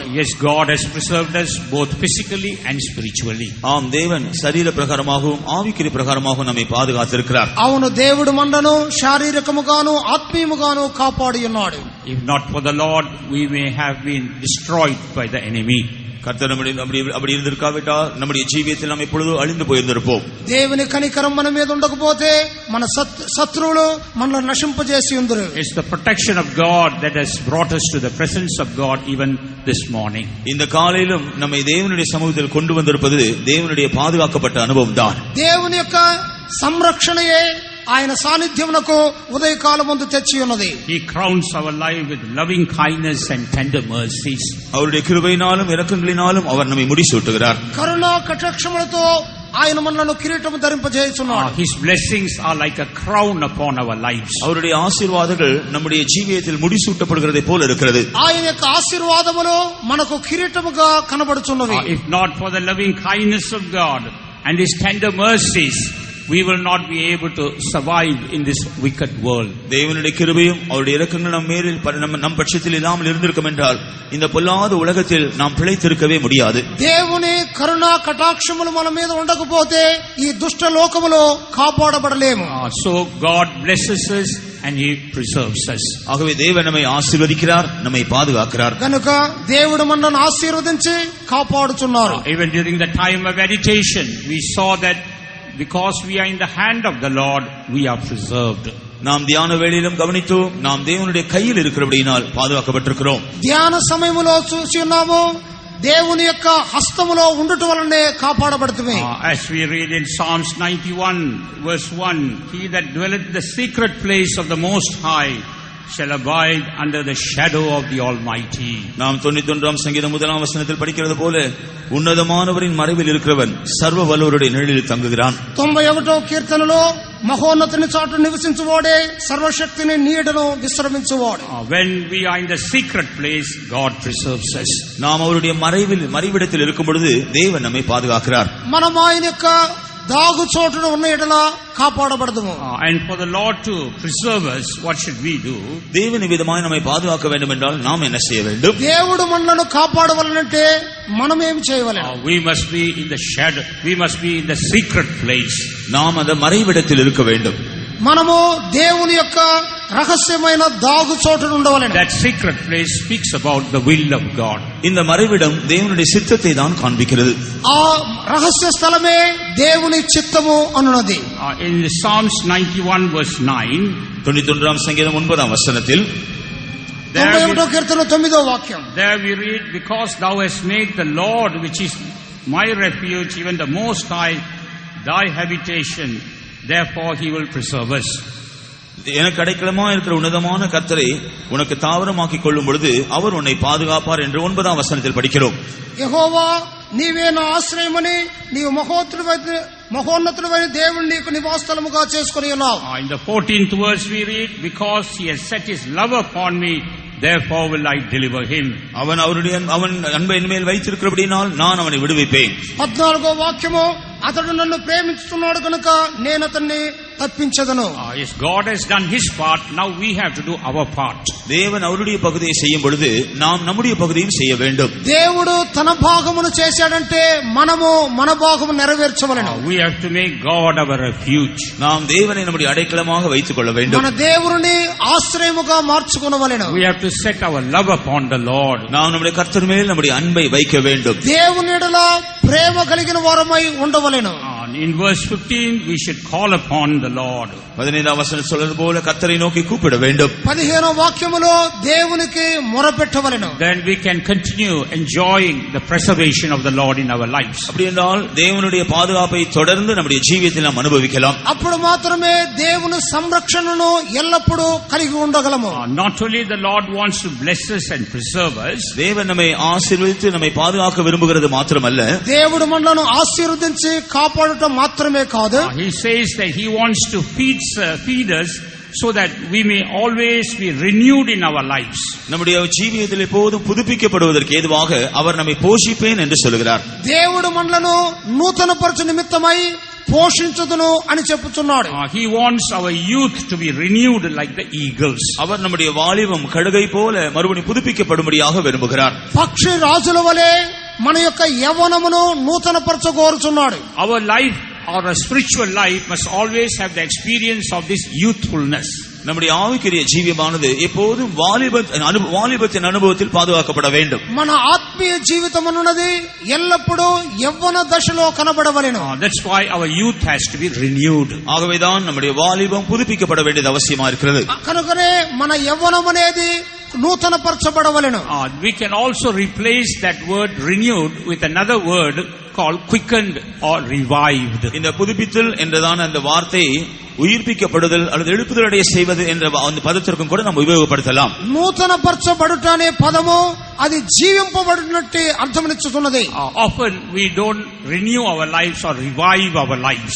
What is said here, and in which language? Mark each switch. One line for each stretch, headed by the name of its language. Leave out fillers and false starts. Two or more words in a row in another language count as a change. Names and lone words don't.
English: Yes, God has preserved us both physically and spiritually.
Tamil: ஆம், தேவன் சரீர பிரகாரமாகவும் ஆவிக்குரிய பிரகாரமாகவும் நம்மை பாதுகாத்திருக்கிறார்.
Telugu: అవును, దేవుడు మనను శారీరకముగాను ఆత్మీయముగాను కాపాడి ఉన్నాడు.
English: If not for the Lord, we may have been destroyed by the enemy.
Tamil: கர்த்தர் அப்படி இருந்திருக்காவிட்டால் நம்முடைய ஜீவியத்தில் நாம் எப்பொழுதோ அழிந்து போயிருந்திருப்போம்.
Telugu: దేవుని కనికరం మన మీద ఉండకపోతే మన శత్రువులు మనల్ని నశింపజేసి ఉందరు.
English: It's the protection of God that has brought us to the presence of God even this morning.
Tamil: இந்த காலையிலும் நம்மை தேவனுடைய சமூகத்தில் கொண்டு வந்திருப்பது தேவனுடைய பாதுகாக்கப்பட்ட அனுபவம் தான்.
Telugu: దేవుని యొక్క సంరక్షణయే ఆయన సాన్నిధ్యమునకు ఉదయకాలమందు తెచ్చి ఉన్నది.
English: He crowns our life with loving kindness and tender mercies.
Tamil: அவருடைய கிருபையினாலும் இரக்கங்களினாலும் அவர் நம்மை முடிசூட்டுகிறார்.
Telugu: కరుణా కటాక్షములతో ఆయన మనలను కిరీటము ధరింపజేయుచున్నాడు.
English: His blessings are like a crown upon our lives.
Tamil: அவருடைய ஆசீர்வாதங்கள் நம்முடைய ஜீவியத்தில் முடிசூட்டப்படுகிறதை போல இருக்கிறது.
Telugu: ఆయన యొక్క ఆశీర్వాదములు మనకు కిరీటముగా కనబడుచున్నవి.
English: If not for the loving kindness of God and His tender mercies, we will not be able to survive in this wicked world.
Tamil: தேவனுடைய கிருபையும் அவருடைய இரக்கங்கள் நம் பட்சத்தில் இல்லாமல் இருந்திருக்கும் என்றால் இந்த பொல்லாத உலகத்தில் நாம் பிழைத்திருக்கவே முடியாது.
Telugu: దేవుని కరుణా కటాక్షములు మన మీద ఉండకపోతే ఈ దుష్ట లోకములో కాపాడబడలేము.
English: So God blesses us and He preserves us.
Tamil: ஆகவே தேவன் நம்மை ஆசீர்வதிக்கிறார், நம்மை பாதுகாக்கிறார்.
Telugu: కనుక దేవుడు మనల్ని ఆశీర్వదించి కాపాడుచున్నారు.
English: Even during the time of agitation, we saw that because we are in the hand of the Lord, we are preserved.
Tamil: நாம் தியான வேளையிலும் கவனித்தோம், நாம் தேவனுடைய கையில் இருக்கிறபடியினால் பாதுகாக்கப்பட்டிருக்கிறோம்.
Telugu: ధ్యాన సమయములో చూసి ఉన్నాము, దేవుని యొక్క హస్తములో ఉండుట వలనే కాపాడబడుతుంది.
English: As we read in Psalms 91 verse 1, he that dwelleth in the secret place of the Most High shall abide under the shadow of the Almighty.
Tamil: நாம் 91ஆம் சங்கீதம் 1ஆம் வசனத்தில் படிக்கிறது போல உன்னதமானவரின் மறைவில் இருக்கிறவன் சர்வ வல்லவருடைய நிழலில் தங்குகிறான்.
Telugu: 91వ కీర్తనలో మహోన్నతుని చాటు నివసించువాడే సర్వశక్తిని నీడను విశ్రమించువాడు.
English: When we are in the secret place, God preserves us.
Tamil: நாம் அவருடைய மறைவிடத்தில் இருக்கும் பொழுது தேவன் நம்மை பாதுகாக்கிறார்.
Telugu: మనం ఆయన యొక్క దాగు చోటున ఉన్న ఎడల కాపాడబడదుము.
English: And for the Lord to preserve us, what should we do?
Tamil: தேவன் விதமாய் நம்மை பாதுகாக்க வேண்டும் என்றால் நாம் என்ன செய்ய வேண்டும்?
Telugu: దేవుడు మనలను కాపాడవలనంటే మనం ఏం చేయవలెను?
English: We must be in the shadow, we must be in the secret place.
Tamil: நாம் அந்த மறைவிடத்தில் இருக்க வேண்டும்.
Telugu: మనము దేవుని యొక్క రహస్యమైన దాగు చోటున ఉండవలెను.
English: That secret place speaks about the will of God.
Tamil: இந்த மறைவிடம் தேவனுடைய சித்தத்தை தான் காண்பிக்கிறது.
Telugu: ఆ రహస్య స్థలమే దేవుని చిత్తము అనున్నది.
English: In Psalms 91 verse 9,
Tamil: 91ஆம் சங்கீதம் 9ஆம் வசனத்தில்
Telugu: 91వ కీర్తన 9వ వాక్యం.
English: There we read, because thou hast made the Lord, which is my refuge, even the Most High, thy habitation, therefore he will preserve us.
Tamil: எனக்கு அடைக்கலமா இருக்கிற உன்னதமான கர்த்தரை உனக்கு தாவரமாக்கிக் கொள்ளும் பொழுது அவர் உன்னை பாதுகாப்பார் என்று 9ஆம் வசனத்தில் படிக்கிறோம்.
Telugu: యెహోవా నీవే నా ఆశ్రయమని నీవు మహోన్నతుడైన దేవుని నీకు నివాసస్థలముగా చేసుకొని ఉన్నావు.
English: In the 14th verse we read, because he has set his love upon me, therefore will I deliver him.
Tamil: அவன் அன்பை என்மேல் வைத்திருக்கிறபடியால் நான் அவனை விடுவிப்பேன்.
Telugu: 14వ వాక్యము, అతడు నన్ను ప్రేమిస్తున్నాడు కనుక నేను అతన్ని తప్పించదను.
English: Yes, God has done his part, now we have to do our part.
Tamil: தேவன் அவருடைய பகுதியை செய்யும் பொழுது நாம் நம்முடைய பகுதியும் செய்ய வேண்டும்.
Telugu: దేవుడు తన భాగమును చేశాడంటే మనము మన భాగము నెరవేర్చవలెను.
English: We have to make God our refuge.
Tamil: நாம் தேவனை நம்முடைய அடைக்கலமாக வைத்துக் கொள்ள வேண்டும்.
Telugu: మన దేవుని ఆశ్రయముగా మార్చుకొనవలెను.
English: We have to set our love upon the Lord.
Tamil: நாம் நம்முடைய கர்த்தர் மேல் நம்முடைய அன்பை வைக்க வேண்டும்.
Telugu: దేవుని యెడల ప్రేమ కలిగిన వారమై ఉండవలెను.
English: In verse 15 we should call upon the Lord.
Tamil: 15ஆம் வசனம் சொல்றது போல கர்த்தரை நோக்கி கூப்பிட வேண்டும்.
Telugu: 15వ వాక్యములో దేవునికి మొరపెట్టవలెను.
English: Then we can continue enjoying the preservation of the Lord in our lives.
Tamil: அப்படி என்றால் தேவனுடைய பாதுகாப்பை தொடர்ந்து நம்முடைய ஜீவியத்தில் நாம் அனுபவிக்கலாம்.
Telugu: అప్పుడు మాత్రమే దేవుని సంరక్షణను ఎల్లప్పుడూ కలిగి ఉండగలము.
English: Not only the Lord wants to bless us and preserve us,
Tamil: தேவன் நம்மை ஆசீர்வதித்து நம்மை பாதுகாக்க விரும்புகிறது மாத்திரமல்ல,
Telugu: దేవుడు మనలను ఆశీర్వదించి కాపాడుట మాత్రమే కాదు,
English: he says that he wants to feed us so that we may always be renewed in our lives.
Tamil: நம்முடைய ஜீவியத்தில் எப்போதும் புதுப்பிக்கப்படுவதற்கு ஏதுவாக அவர் நம்மை போஷிப்பேன் என்று சொல்கிறார்.
Telugu: దేవుడు మనలను నూతనపరచు నిమిత్తమై పోషించుదును అని చెప్పుచున్నాడు.
English: He wants our youth to be renewed like the eagles.
Tamil: அவர் நம்முடைய வாலிபம் கழுகை போல மறுபடியும் புதுப்பிக்கப்படும்படியாக விரும்புகிறார்.
Telugu: పక్షి రాజుల వలె మన యొక్క యవ్వనమును నూతనపరచగోరుచున్నాడు.
English: Our life or a spiritual life must always have the experience of this youthfulness.
Tamil: நம்முடைய ஆவிக்குரிய ஜீவியமானது எப்போதும் வாலிபத்தின் அனுபவத்தில் பாதுகாக்கப்பட வேண்டும்.
Telugu: మన ఆత్మీయ జీవితం అన్నది ఎల్లప్పుడూ యవ్వన దశలో కనబడవలెను.
English: That's why our youth has to be renewed.
Tamil: ஆகவேதான் நம்முடைய வாலிபம் புதுப்பிக்கப்பட வேண்டியது அவசியமா இருக்கிறது.
Telugu: కనుకనే మన యవ్వనం అనేది నూతనపరచబడవలెను.
English: We can also replace that word renewed with another word called quickened or revived.
Tamil: இந்த புதுப்பித்தல் என்றதான அந்த வார்த்தை உயிர்ப்பிக்கப்படுதல் அல்லது எழுப்புதலடைய செய்வது என்ற அந்த பதத்திற்கும் கூட நாம் உபயோகப்படுத்தலாம்.
Telugu: నూతన పరచబడుట అనే పదము అది జీవింపబడినట్టు అర్థమనిచ్చుతున్నది.
English: Often we don't renew our lives or revive our lives.